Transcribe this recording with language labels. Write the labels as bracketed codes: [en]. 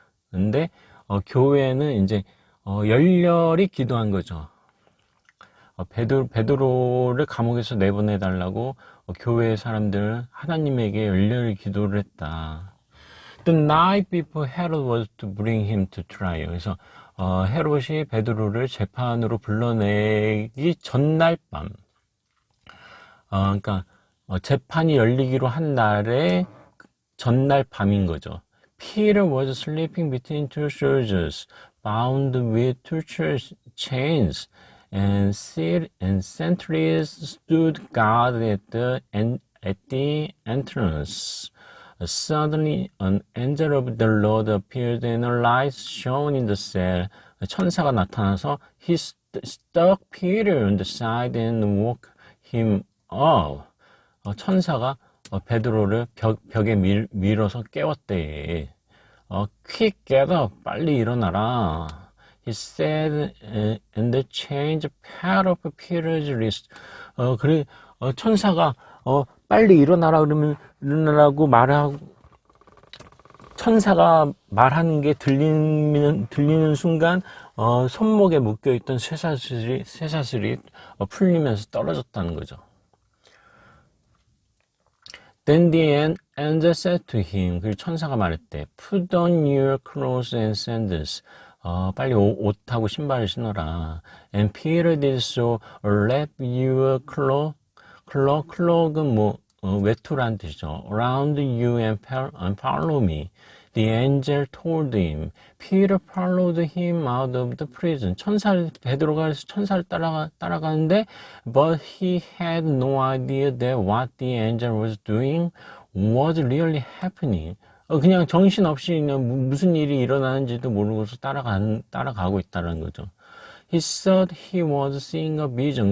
[ko] 근데 교회는 이제 열렬히 기도한 거죠. 베드로를 감옥에서 내보내달라고 교회 사람들 하나님에게 열렬히 기도를 했다. [en] The night before Herod was to bring him to trial. [ko] 그래서 헤롯이 베드로를 재판으로 불러내기 전날 밤, 그러니까 재판이 열리기로 한 날의 전날 밤인 거죠. [en] Peter was sleeping between two soldiers, bound with two chains, and sentries stood guard at the entrance. Suddenly, an angel of the Lord appeared and a light shone in the cell. [ko] 천사가 나타나서 [en] he struck Peter on the side and woke him up. [ko] 천사가 베드로를 벽에 밀어서 깨웠대. [en] Quick, get up. [ko] 빨리 일어나라. [en] He said, and the chains fell off Peter's wrist. [ko] 천사가 빨리 일어나라 그러면 일어나라고 말하고, 천사가 말하는 게 들리는 순간 손목에 묶여있던 쇠사슬이 풀리면서 떨어졌다는 거죠. [en] Then the angel said to him, [ko] 그 천사가 말했대. [en] Put on your clothes and sandals. [ko] 빨리 옷하고 신발을 신어라. [en] And Peter did so. Wrap your cloak [ko] 은 외투란 뜻이죠. [en] Around you and follow me. The angel told him. Peter followed him out of the prison. [ko] 베드로가 천사를 따라가는데, [en] but he had no idea that what the angel was doing was really happening. [ko] 그냥 정신없이 무슨 일이 일어나는지도 모르고서 따라가고 있다는 거죠. [en] He thought he was seeing a vision.